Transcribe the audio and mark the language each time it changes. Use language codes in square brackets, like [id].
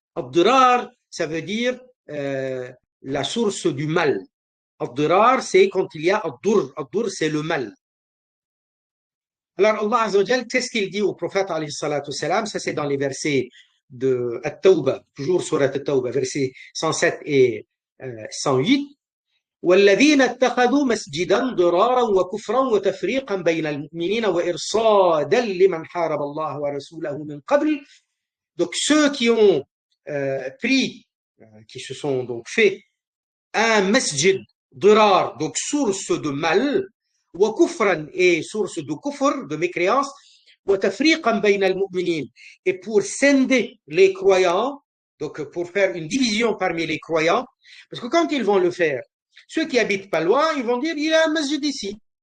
[fr] Dirar, ça veut dire la source du mal. Dirar, c'est quand il y a ad-dur. Ad-dur, c'est le mal. Alors Allah Azza wa Jal, qu'est-ce qu'il dit au prophète alayhi salatu salam? Ça c'est dans les versets de At-Tawbah, toujours sur At-Tawbah, versets 107 et 108. [ar] والذين اتخذوا مسجدا ضرارا وكفرا وتفريقا بين المؤمنين وإرصادا لمن حارب الله ورسوله من قبل. [fr] Donc ceux qui ont pris, qui se sont donc fait un masjid dirar, donc source de mal, [ar] وكفرا [fr] et source de kufr, de mécréance, [ar] وتفريقا بين المؤمنين, [fr] et pour scinder les croyants, donc pour faire une division parmi les croyants, parce que quand ils vont le faire, ceux qui habitent pas loin, ils vont dire il y a un masjid ici.